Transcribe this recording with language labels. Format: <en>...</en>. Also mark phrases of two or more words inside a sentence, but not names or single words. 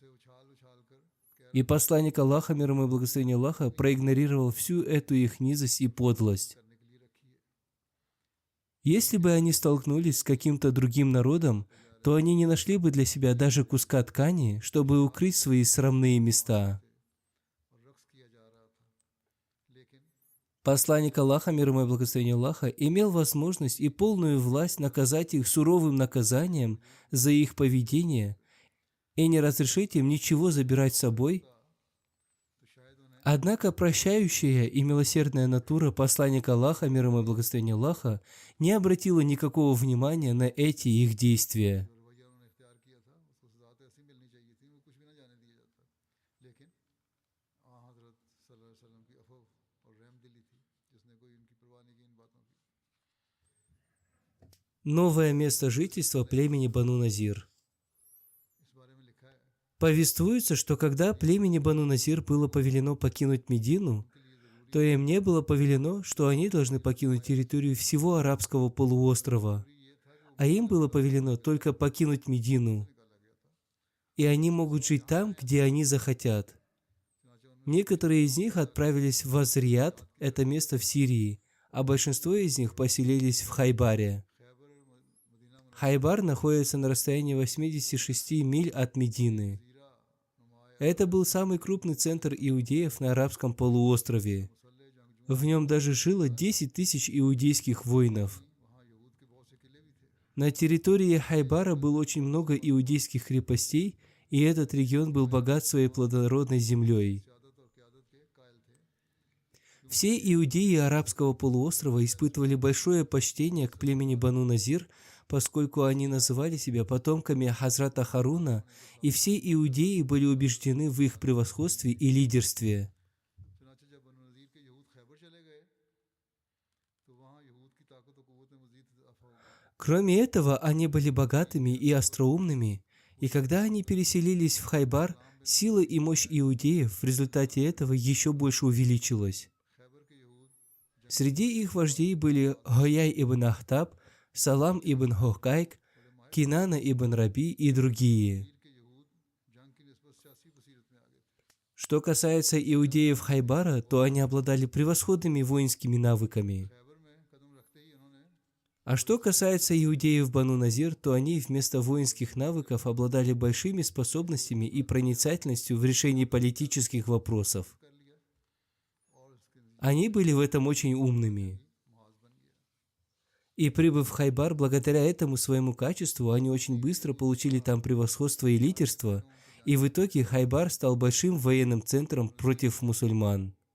<ur>سے اچھال اچھال کر کہہ</ur> <ru>И посланник Аллаха, мир ему и благословение Аллаха, проигнорировал всю эту их низость и подлость.</ru> <ur>کرنے کے لیے رکھی ہے.</ur> <ru>Если бы они столкнулись с каким-то другим народом, то они не нашли бы для себя даже куска ткани, чтобы укрыть свои срамные места.</ru> <ur>اور رقص کیا جا رہا تھا۔ لیکن</ur> <ru>Посланник Аллаха, мир ему и благословение Аллаха, имел возможность и полную власть наказать их суровым наказанием за их поведение и не разрешить им ничего забирать с собой.</ru> <ur>تو شاید انہیں</ur> <ru>Однако прощающая и милосердная натура посланника Аллаха, мир ему и благословение Аллаха, не обратила никакого внимания на эти их действия.</ru> <ur>جو رویہ انہوں نے اختیار کیا تھا اس کو سزا تو ایسی ملنی چاہیے تھی، وہ کچھ بھی نہ جانے دیا جاتا. لیکن حضرت</ur> <ar>صلی اللہ علیہ وسلم</ar> <ur>کی عفو اور رحم دلی تھی جس نے کوئی ان کی پرواہ نہیں کی ان باتوں کی.</ur> <ru>Новое место жительства племени Бану Назир.</ru> <ur>اس بارے میں لکھا ہے</ur> <ru>Повествуется, что когда племени Бану Назир было повелено покинуть Медину, то им не было повелено, что они должны покинуть территорию всего арабского полуострова, а им было повелено только покинуть Медину, и они могут жить там, где они захотят. Некоторые из них отправились в Азрият, это место в Сирии, а большинство из них поселились в Хайбаре.</ru> <ur>خیبر اور مدینہ</ur> <ru>Хайбар находится на расстоянии 86 миль от Медины. Это был самый крупный центр иудеев на арабском полуострове. В нем даже жило 10 тысяч иудейских воинов.</ru> <ur>وہاں یہود کے بہت سے قلعے بھی تھے.</ur> <ru>На территории Хайбара было очень много иудейских крепостей, и этот регион был богат своей плодородной землей.</ru> <ur>سیادت اور قیادت کے قائل تھے.</ur> <ru>Все иудеи арабского полуострова испытывали большое почтение к племени Бану Назир, поскольку они называли себя потомками Хазрата Харуна, и все иудеи были убеждены в их превосходстве и лидерстве.</ru> <ur>چنانچہ جب بنو نضیر کے یہود خیبر چلے گئے تو وہاں یہود کی طاقت اور قوت میں مزید اضافہ ہو گیا.</ur> <ru>Кроме этого, они были богатыми и остроумными, и когда они переселились в Хайбар, сила и мощь иудеев в результате этого еще больше увеличилась.</ru> <ur>خیبر کے یہود</ur> <ru>Среди их вождей были Гояй ибн Ахтаб, Салам ибн Хокайк, Кинана ибн Раби и другие.</ru> <ur>کے یہود جنگ کی نسبت سیاسی بصیرت میں آ گئے تھے.</ur> <ru>Что касается иудеев Хайбара, то они обладали превосходными воинскими навыками.</ru> <ur>خیبر میں قدم رکھتے ہی انہوں نے</ur> <ru>А что касается иудеев Бану Назир, то они вместо воинских навыков обладали большими способностями и проницательностью в решении политических вопросов. Они были в этом очень умными. И прибыв в Хайбар, благодаря этому своему качеству, они очень быстро получили там превосходство и лидерство, и в итоге Хайбар стал большим военным центром против мусульман.</ru>